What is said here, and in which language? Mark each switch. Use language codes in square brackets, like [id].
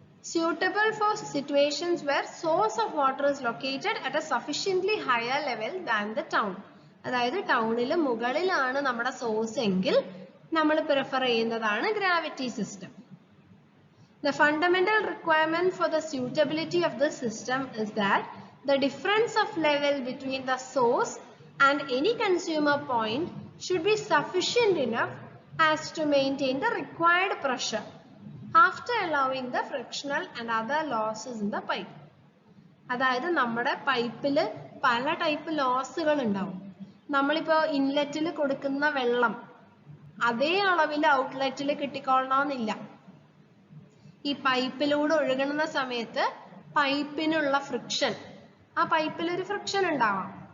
[en] Suitable for situations where source of water is located at a sufficiently higher level than the town. [ml] അതായത് ടൗണിൽ മുകളിലാണ് നമ്മുടെ source എങ്കിൽ നമ്മൾ പ്രിഫർ ചെയ്യുന്നതാണ് gravity system. [en] The fundamental requirement for the suitability of this system is that the difference of level between the source and any consumer point should be sufficient enough as to maintain the required pressure after allowing the frictional and other losses in the pipe. [ml] അതായത് നമ്മുടെ പൈപ്പിൽ പല type ലോസുകൾ ഉണ്ടാവും. നമ്മളിപ്പോൾ ഇൻലെറ്റിൽ കൊടുക്കുന്ന വെള്ളം അതേ അളവിൽ ഔട്ട്ലെറ്റിൽ കിട്ടിക്കൊള്ളണമെന്നില്ല. ഈ പൈപ്പിലൂടെ ഒഴുകുന്ന സമയത്ത് പൈപ്പിനുള്ള ഫ്രിക്ഷൻ, ആ പൈപ്പിൽ ഒരു ഫ്രിക്ഷൻ ഉണ്ടാവാം.